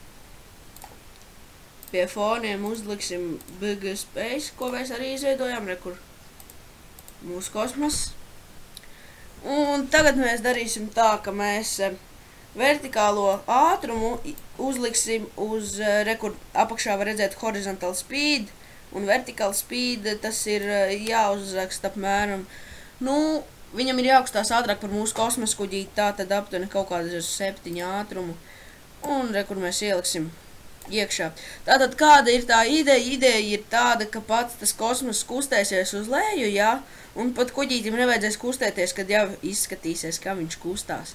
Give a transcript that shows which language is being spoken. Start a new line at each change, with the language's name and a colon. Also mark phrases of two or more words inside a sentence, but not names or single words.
Latvian: Pie foniem uzliksim BG Space, ko mēs arī izveidojām, rekur mūsu kosmos. Un tagad mēs darīsim tā, ka mēs vertikālo ātrumu uzliksim uz, rekur apakšā var redzēt
English: horizontal speed,
Latvian: un
English: vertical speed,
Latvian: tas ir jāuzraksta apmēram, viņam ir jākustās ātrāk par mūsu kosmosa kuģīti, tā tad aptuveni kaut kādas 7 ātrumu, un rekur mēs ieliksim iekšā. Tātad kāda ir tā ideja? Ideja ir tāda, ka pats tas kosmos kustēsies uz leju, jā, un pat kuģītim nevajadzēs kustēties, kad jau izskatīsies, kā viņš kustās.